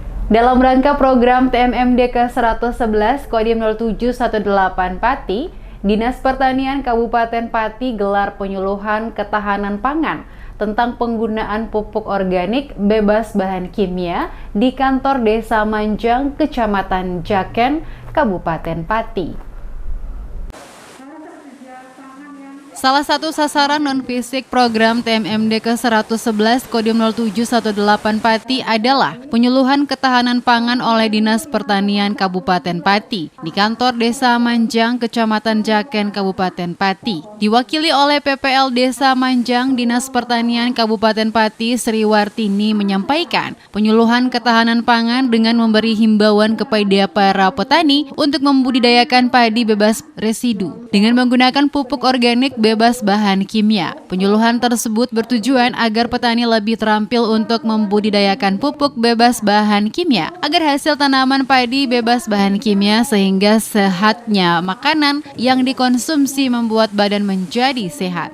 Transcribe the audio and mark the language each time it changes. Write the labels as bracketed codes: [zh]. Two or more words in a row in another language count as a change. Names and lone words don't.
[id] Dalam rangka program TMMD ke-111 Kodim 0718 Pati, Dinas Pertanian Kabupaten Pati gelar penyuluhan ketahanan pangan tentang penggunaan pupuk organik bebas bahan kimia di kantor Desa Manjang, Kecamatan Jaken, Kabupaten Pati. Salah satu sasaran non-fisik program TMMD ke-111 Kodim 0718 Pati adalah penyuluhan ketahanan pangan oleh Dinas Pertanian Kabupaten Pati di kantor Desa Manjang, Kecamatan Jaken, Kabupaten Pati. Diwakili oleh PPL Desa Manjang, Dinas Pertanian Kabupaten Pati, Sri Wartini menyampaikan penyuluhan ketahanan pangan dengan memberi himbauan kepada para petani untuk membudidayakan padi bebas residu dengan menggunakan pupuk organik bebas bahan kimia. Penyuluhan tersebut bertujuan agar petani lebih terampil untuk membudidayakan pupuk bebas bahan kimia agar hasil tanaman padi bebas bahan kimia sehingga sehatnya makanan yang dikonsumsi membuat badan menjadi sehat.